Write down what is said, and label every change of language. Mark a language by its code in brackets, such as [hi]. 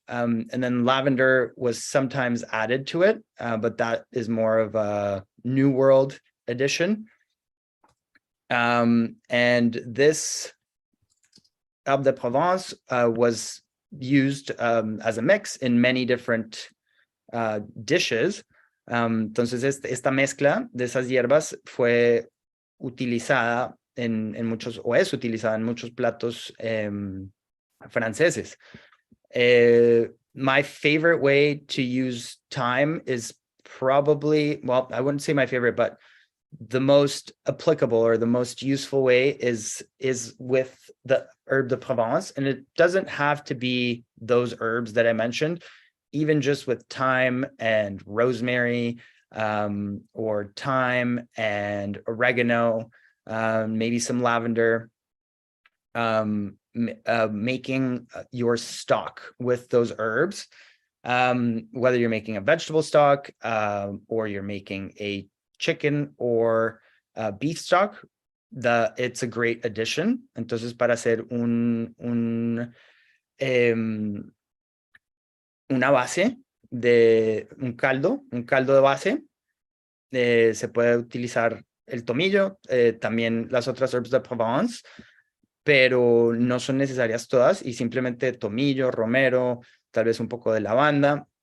[en] And then lavender was sometimes added to it, but that is more of a New World addition. And this Herbe de Provence was used as a mix in many different dishes. [es] Entonces esta mezcla de esas hierbas fue utilizada en muchos, o es utilizada en muchos platos franceses. [en] My favorite way to use thyme is probably, well, I wouldn't say my favorite, but the most applicable or the most useful way is with the Herbe de Provence. And it doesn't have to be those herbs that I mentioned. Even just with thyme and rosemary, or thyme and oregano, maybe some lavender, making your stock with those herbs, whether you're making a vegetable stock, or you're making a chicken or beef stock, it's a great addition. [es] Entonces, para hacer una base de un caldo de base, se puede utilizar el tomillo, también las otras herbes de Provence, pero no son necesarias todas, y simplemente tomillo, romero, tal vez un poco de lavanda.